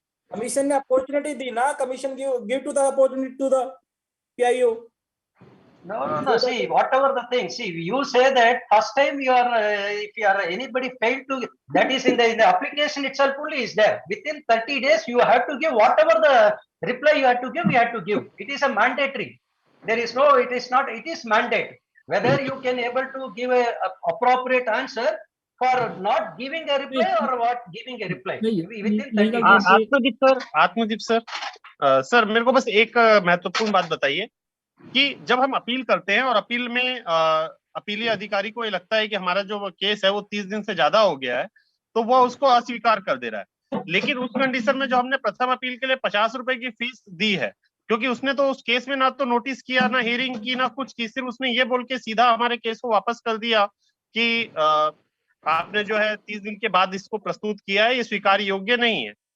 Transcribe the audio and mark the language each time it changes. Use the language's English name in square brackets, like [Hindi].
[Hindi] Commission ने opportunity दी ना, [English] Commission give to the opportunity to the PIO. No, see, whatever the thing, see, you say that first time you are, if you are anybody failed to, that is in the application itself only is there. Within 30 days, you have to give whatever the reply you have to give, you have to give. It is a mandatory. There is no, it is not, it is mandate. Whether you can able to give a appropriate answer for not giving a reply or what giving a reply within 30 days. [Hindi] Atmadeep sir, sir मेरे को बस एक महत्वपूर्ण बात बताइए कि जब हम अपील करते हैं और अपील में अपीली अधिकारी को ये लगता है कि हमारा जो केस है वो 30 दिन से ज्यादा हो गया है, तो वो उसको अस्वीकार कर दे रहा है। लेकिन उस कंडीशन में जो हमने प्रथम अपील के लिए 50 रुपए की फीस दी है, क्योंकि उसने तो उस केस में ना तो नोटिस किया, ना हियरिंग की, ना कुछ की, सिर्फ उसने ये बोल के सीधा हमारे केस को वापस कर दिया कि आपने जो है 30 दिन के बाद इसको प्रस्तुत किया है, ये स्वीकार योग्य नहीं है।